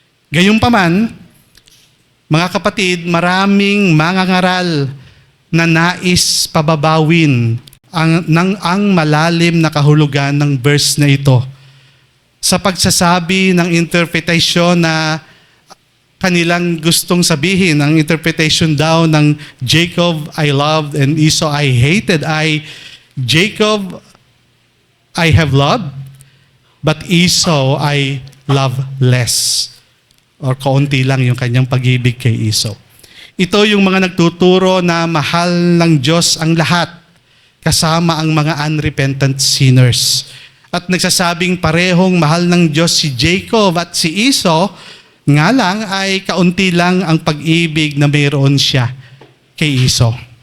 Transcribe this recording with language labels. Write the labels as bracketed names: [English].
[Filipino] Gayunpaman, mga kapatid, maraming mangangaral na nais pababawin ang malalim na kahulugan ng verse na ito sa pagsasabi ng interpretation na kanilang gustong sabihin. [English] Ang interpretation daw ng Jacob I loved and Esau I hated ay Jacob I have loved, but Esau I love less. [Filipino] Or kaunti lang yung kanyang pag-ibig kay Esau. Ito yung mga nagtuturo na mahal ng Diyos ang lahat, kasama ang mga unrepentant sinners. At nagsasabing parehong mahal ng Diyos si Jacob at si Esau, nga lang ay kaunti lang ang pag-ibig na mayroon siya kay Esau.